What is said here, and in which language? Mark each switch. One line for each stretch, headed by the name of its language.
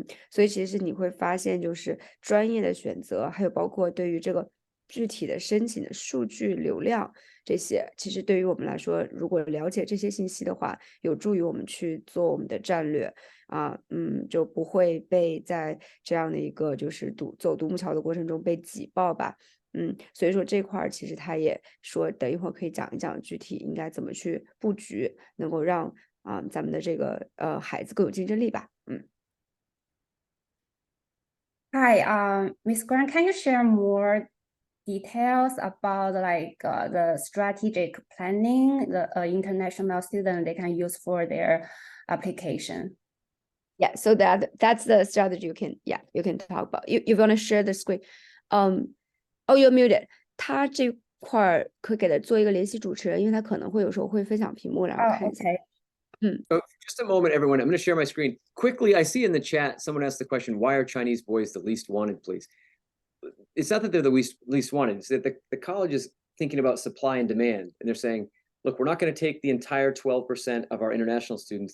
Chinese: 所以其实你会发现，就是专业的选择，还有包括对于这个具体的申请的数据流量这些，其实对于我们来说，如果了解这些信息的话，有助于我们去做我们的战略啊，就不会被在这样的一个就是走独木桥的过程中被挤爆吧。所以说这块儿其实他也说，等一会儿可以讲一讲具体应该怎么去布局，能够让咱们的这个孩子更有竞争力吧。
English: Hi, Miss Grant, can you share more details about like the strategic planning the international student they can use for their application? Yeah, so that's the strategy you can talk about. You want to share the screen? Oh, you're muted.
Chinese: 他这块儿可以给他做一个联系主持人，因为他可能会有时候会分享屏幕，然后 Oh, 看一下。
English: okay. So just a moment, everyone. I'm going to share my screen quickly. I see in the chat someone asked the question, "Why are Chinese boys the least wanted?" Please, it's not that they're the least wanted. It's that the college is thinking about supply and demand, and they're saying, "Look, we're not going to take the entire 12% of our international students.